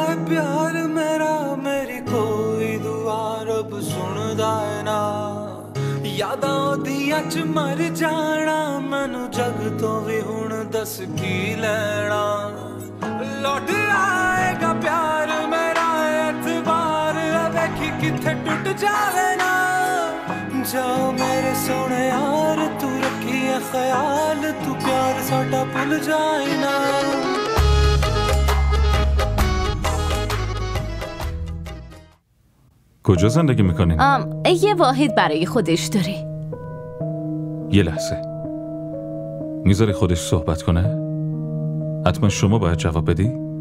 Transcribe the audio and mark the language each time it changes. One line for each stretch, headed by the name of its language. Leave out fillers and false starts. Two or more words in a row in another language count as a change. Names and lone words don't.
Punjabi: ਪਿਆਰ ਮੇਰਾ ਮੇਰੀ ਕੋਈ ਦੁਆ ਰੱਬ ਸੁਣਦਾ ਹੈ ਨਾ ਯਾਦਾਂ ਓਹਦੀਆਂ ਚ ਮਰ ਜਾਣਾ ਮੈਨੂੰ ਜੱਗ ਤੋਂ ਭੀ ਹੁਣ ਦੱਸ ਕੀ ਲੈਣਾ ਲੌਟ ਆਏਗਾ ਪਿਆਰ ਮੇਰਾ ਏਤਬਾਰ ਵੇਖੀਂ ਕਿੱਥੇ ਟੁੱਟ ਜਾਵੇ ਨਾ ਜਾਓ ਮੇਰੇ ਸੋਹਣੇ ਯਾਰ ਤੂੰ ਰੱਖੀ ਹੈ ਖ਼ਿਆਲ ਤੂੰ ਪਿਆਰ ਸਾਡਾ ਭੁੱਲ ਜਾਏ ਨਾ
Persian: کجا زندگی میکنین؟ یه واحد برای خودش داره. یه لحظه میذاری خودش صحبت کنه؟ حتما شما باید جواب بدی؟